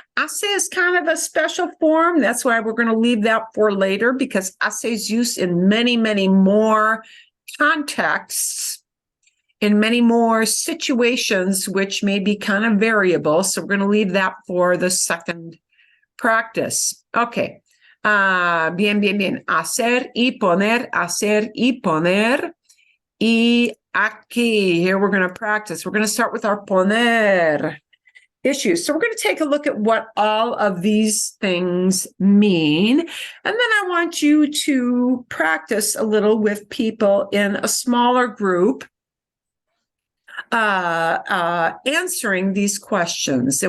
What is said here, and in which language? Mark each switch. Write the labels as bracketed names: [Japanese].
[English] Hace is kind of a special form. That's why we're going to leave that for later, because hace is used in many, many more contexts, in many more situations, which may be kind of variable. So we're going to leave that for the second practice. [Spanish] Okay. Bien, bien, bien. Hacer y poner, hacer y poner. Y aquí, [English] here we're going to practice. We're going to start with our poner issues. So we're going to take a look at what all of these things mean. And then I want you to practice a little with people in a smaller group answering these questions.